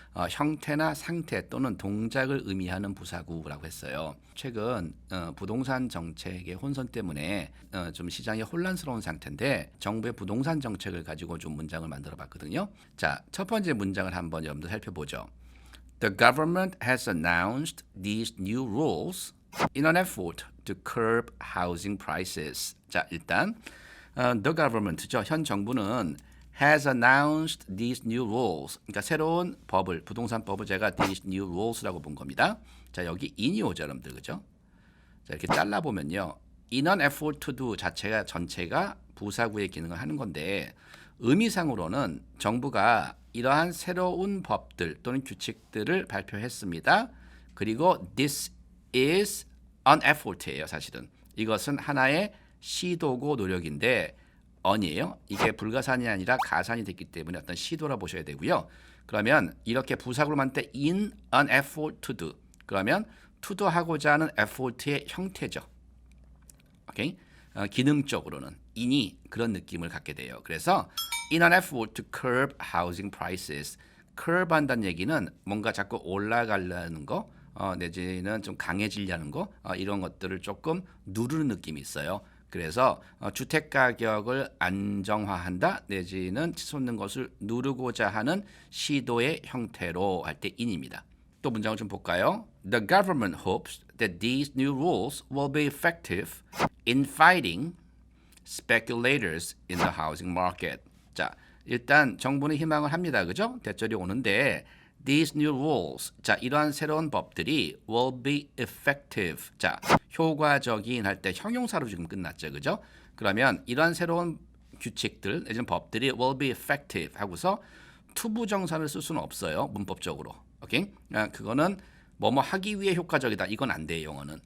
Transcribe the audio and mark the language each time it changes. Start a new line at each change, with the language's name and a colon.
Korean: 형태나 상태 또는 동작을 의미하는 부사구라고 했어요. 최근 부동산 정책의 혼선 때문에 좀 시장이 혼란스러운 상태인데 정부의 부동산 정책을 가지고 좀 문장을 만들어 봤거든요. 자, 첫 번째 문장을 한번 여러분들 살펴보죠.
English: The government has announced these new rules in an effort to curb housing prices.
Korean: 자, 일단
English: the government
Korean: 죠. 현 정부는
English: has announced these new rules.
Korean: 그러니까 새로운 법을 부동산법을 제가
English: these new rules
Korean: 라고 본 겁니다. 자, 여기 in이 오죠, 여러분들 그죠? 자, 이렇게 잘라 보면요.
English: in an effort to do
Korean: 자체가 전체가 부사구의 기능을 하는 건데 의미상으로는 정부가 이러한 새로운 법들 또는 규칙들을 발표했습니다. 그리고
English: this is an effort
Korean: 예요, 사실은. 이것은 하나의 시도고 노력인데 on이에요. 이게 불가산이 아니라 가산이 됐기 때문에 어떤 시도라 보셔야 되고요. 그러면 이렇게 부사구로 만들 때
English: in an effort to do.
Korean: 그러면
English: to do
Korean: 하고자 하는 effort의 형태죠. 오케이? 기능적으로는 in이 그런 느낌을 갖게 돼요. 그래서
English: in an effort to curb housing prices.
Korean: curb 한다는 얘기는 뭔가 자꾸 올라가려는 거 내지는 좀 강해지려는 거 이런 것들을 조금 누르는 느낌이 있어요. 그래서 주택 가격을 안정화한다 내지는 치솟는 것을 누르고자 하는 시도의 형태로 할 때 in입니다. 또 문장을 좀 볼까요?
English: The government hopes that these new rules will be effective in fighting speculators in the housing market.
Korean: 자, 일단 정부는 희망을 합니다. 그죠? 대절이 오는데
English: these new rules.
Korean: 자, 이러한 새로운 법들이
English: will be effective.
Korean: 자, 효과적인 할 때 형용사로 지금 끝났죠. 그죠? 그러면 이러한 새로운 규칙들, 내지는 법들이
English: will be effective
Korean: 하고서 투부정사를 쓸 수는 없어요. 문법적으로. 오케이? 그거는 뭐뭐 하기 위해 효과적이다. 이건 안 돼요, 영어는.